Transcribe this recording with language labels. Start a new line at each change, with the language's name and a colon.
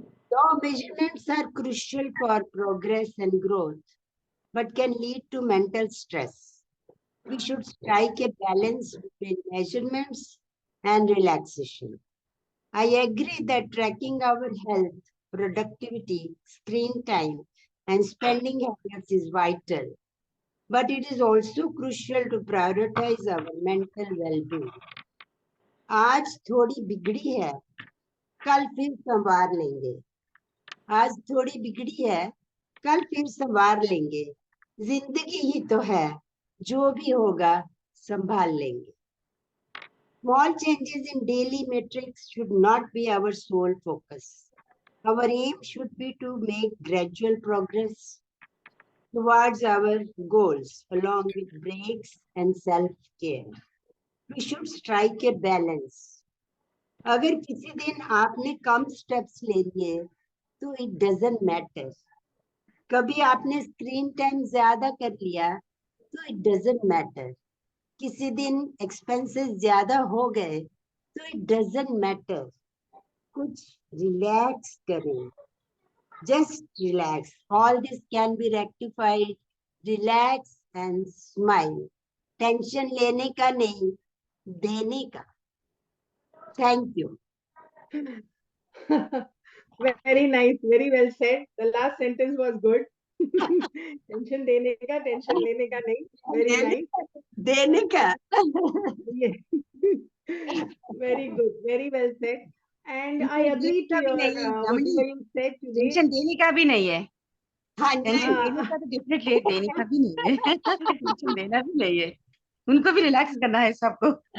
English: Though measurements are crucial for progress and growth, but can lead to mental stress, we should strike a balance between measurements and relaxation. I agree that tracking our health, productivity, screen time, and spending habits is vital, but it is also crucial to prioritize our mental well-being.
Hindi: आज थोड़ी बिगड़ी है, कल फिर संवार लेंगे. आज थोड़ी बिगड़ी है, कल फिर संवार लेंगे. जिंदगी ही तो है, जो भी होगा संभाल लेंगे.
English: Small changes in daily metrics should not be our sole focus. Our aim should be to make gradual progress towards our goals along with breaks and self-care. We should strike a balance.
Hindi: अगर किसी दिन आपने कम steps ले लिए तो
English: it doesn't matter.
Hindi: कभी आपने screen time ज्यादा कर लिया तो
English: it doesn't matter.
Hindi: किसी दिन एक्सपेंसेस ज्यादा हो गए
English: So it doesn't matter.
Hindi: कुछ relax करें.
English: Just relax. All this can be rectified. Relax and smile.
Hindi: Tension लेने का नहीं, देने का.
English: Thank you. Very nice, very well said. The last sentence was good.
Hindi: Tension देने का, टेंशन लेने का नहीं.
English: Very nice.
Hindi: देने का.
English: Yes. Very good, very well said. And I agree to your whatever you said today.
Hindi: Tension देने का भी नहीं है. हाँ जी. टेंशन देने का तो डेफिनेटली देने का भी नहीं है. टेंशन देना भी नहीं है. उनको भी रिलैक्स करना है सबको.